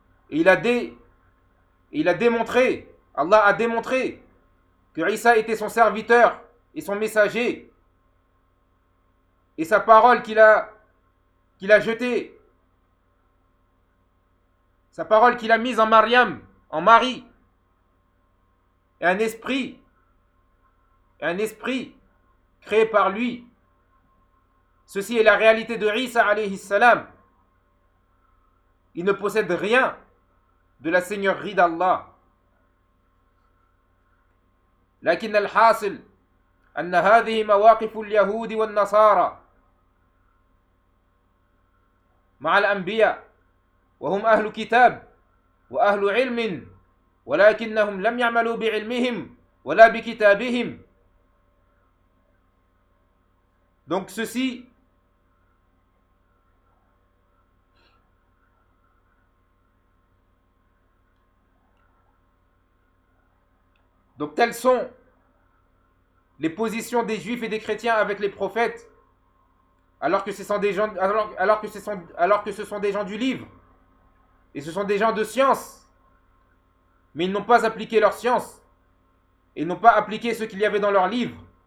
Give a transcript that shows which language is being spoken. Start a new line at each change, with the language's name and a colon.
French: Et Allah a démontré que Isa était son serviteur et son messager, et sa parole qu'il a jetée, sa parole qu'il a mise en Mariam, en Marie, et un esprit, un esprit créé par lui. Ceci est la réalité de Isa alayhi salam. Il ne possède rien de la seigneurie d'Allah.
Arabic: لكن الحاصل أن هذه مواقف اليهود والنصارى مع الأنبياء وهم أهل كتاب وأهل علم ولكنهم لم يعملوا بعلمهم ولا بكتابهم.
French: Donc ceci Donc telles sont les positions des juifs et des chrétiens avec les prophètes, alors que ce sont des gens du livre, et ce sont des gens de science, mais ils n'ont pas appliqué leur science, et n'ont pas appliqué ce qu'il y avait dans leur livre.